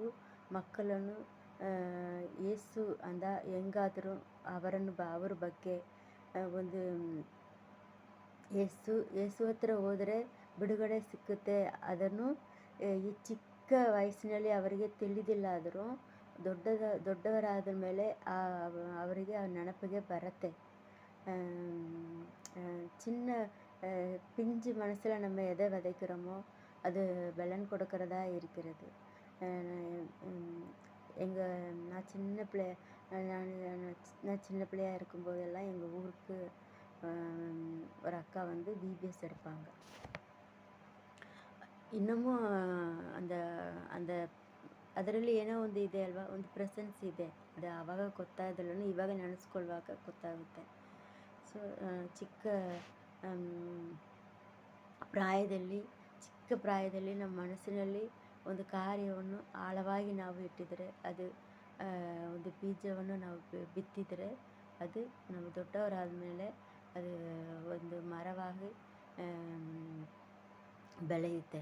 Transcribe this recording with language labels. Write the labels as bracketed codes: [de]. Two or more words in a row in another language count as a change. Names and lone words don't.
[kn] ಮಕ್ಕಳನ್ನು ಯೇಸು ಅಂದ ಹೆಂಗಾದರೂ ಅವರ ಬಗ್ಗೆ ಒಂದು ಯೇಸು ಹತ್ರ ಹೋದರೆ ಬಿಡುಗಡೆ ಸಿಕ್ಕುತ್ತೆ. ಅದನ್ನು ಈ ಚಿಕ್ಕ ವಯಸ್ಸಿನಲ್ಲಿ ಅವರಿಗೆ ತಿಳಿದಿಲ್ಲ ಆದರೂ ದೊಡ್ಡವರಾದ ಮೇಲೆ ಅವರಿಗೆ ಆ ನೆನಪಿಗೆ ಬರುತ್ತೆ. [ta] சின்ன பிஞ்சு மனசில் நம்ம எதை விதைக்கிறோமோ அது பலன் கொடுக்கறதா இருக்கிறது. நான் சின்ன பிள்ளையாக இருக்கும்போதெல்லாம் எங்கள் ஊருக்கு ஒரு அக்கா VBS எடுப்பாங்க. [kn] ಇನ್ನೂ ಅದರಲ್ಲಿ ಏನೋ ಒಂದು ಇದೆ ಅಲ್ವಾ, ಒಂದು ಪ್ರೆಸೆನ್ಸ್ ಇದೆ. ಅದು ಆವಾಗ ಗೊತ್ತಾಗದಲ್ಲೂ ಇವಾಗ ನೆನೆಸ್ಕೊಳ್ಳುವಾಗ ಗೊತ್ತಾಗುತ್ತೆ. ಸೊ ಚಿಕ್ಕ ಪ್ರಾಯದಲ್ಲಿ ನಮ್ಮ ಮನಸ್ಸಿನಲ್ಲಿ ಒಂದು ಕಾರ್ಯವನ್ನು ಆಳವಾಗಿ ನಾವು ಇಟ್ಟಿದರೆ, ಅದು ಒಂದು ಬೀಜವನ್ನು ನಾವು ಬಿತ್ತಿದರೆ, ಅದು ನಾವು ದೊಡ್ಡವರಾದ ಮೇಲೆ ಅದು ಒಂದು ಮರವಾಗಿ ಬೆಳೆಯುತ್ತೆ.